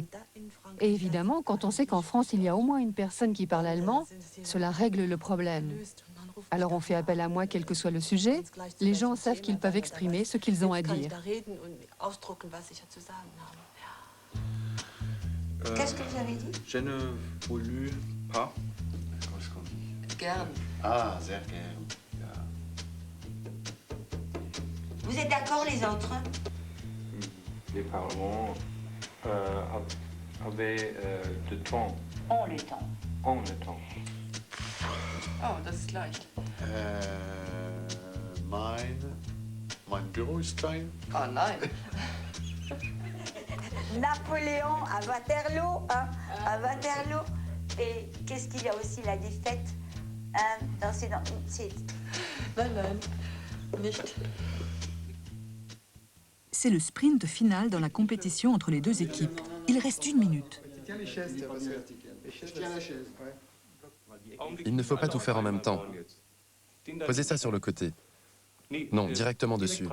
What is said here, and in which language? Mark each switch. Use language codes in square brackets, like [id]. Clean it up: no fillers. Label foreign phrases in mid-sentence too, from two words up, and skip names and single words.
[fr] Et évidemment, quand on sait qu'en France, il y a au moins une personne qui parle allemand, cela règle le problème. Alors on fait appel à moi, quel que soit le sujet. Les gens savent qu'ils peuvent exprimer ce qu'ils ont à dire. Qu'est-ce que vous avez dit? Je ne voulus pas. Qu'est-ce qu'on dit? [de] Gern. Ah, sehr gern. [fr] Vous êtes d'accord les autres? Les parlements avaient le temps. Ont le temps. Ont le temps. [de] Oh, das ist leicht. Mein Büro ist klein. Oh nein. [fr] Napoléon à Waterloo, hein, à Waterloo. Et qu'est-ce qu'il y a aussi, la défaite c'est... [de] Nein, nicht. [fr] C'est le sprint final dans la compétition entre les deux équipes. Il reste 1 minute. Tiens les chaises, je tiens la chaise. Il ne faut pas tout faire en même temps. Posez ça sur le côté. Non, directement dessus.